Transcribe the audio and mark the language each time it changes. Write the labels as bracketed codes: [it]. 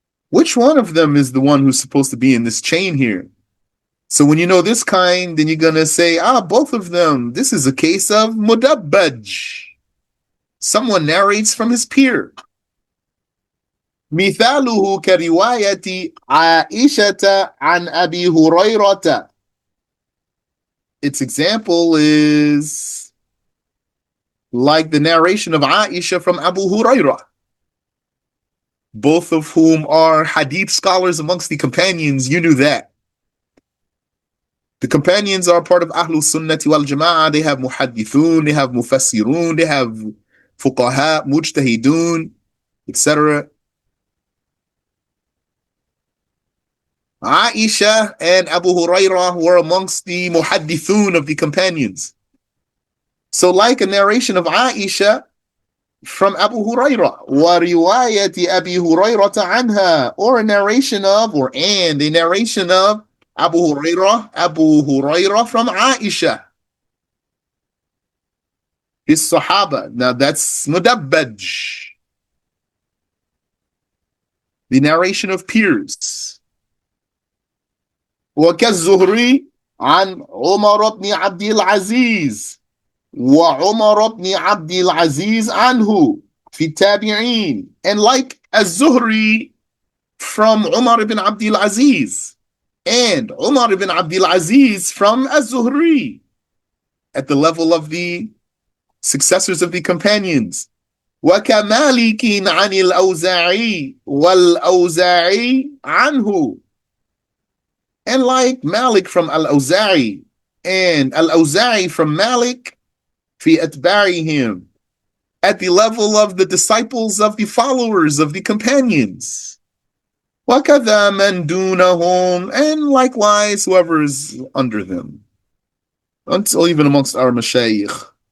[en] Which one of them is the one who's supposed to be in this chain here? So when you know this kind, then you're going to say, both of them. This is a case of Mudabbaj. Someone narrates from his peer. [ar] مثاله كرواية عائشة عن أبي هريرة. [en] Its example is like the narration of Aisha from Abu Hurairah, both of whom are hadith scholars amongst the companions. You knew that. The companions are part of Ahlul Sunnati wal Jama'ah. They have muhaddithun, they have mufassirun, they have fuqaha, mujtahidun, etc. Aisha and Abu Hurairah were amongst the muhaddithun of the companions. So like a narration of Aisha from Abu Hurairah, [ar] وَرِوَايَةِ أَبِي هُرَيْرَةَ عَنْهَا, [en] or a narration of, a narration of Abu Hurairah from Aisha, his Sahaba. Now that's Mudabbaj, the narration of peers. [ar] وكالزهري عن عمر بن عبد العزيز وعمر بن عبد العزيز عنه في التابعين. [en] And like Az-Zuhri from Umar ibn Abdul Aziz and Umar ibn Abdul Aziz from Az-Zuhri at the level of the successors of the companions. [ar] وكمالك عن الأوزاعي والأوزاعي عنه. [en] And like Malik from Al-Awza'i and Al-Awza'i from Malik [ar] fi atba'ihim, [en] at the level of the disciples of the followers of the companions. [ar] وَكَذَا مَنْ دُونَهُمْ, [en] and likewise whoever is under them, until even amongst our mashayikh.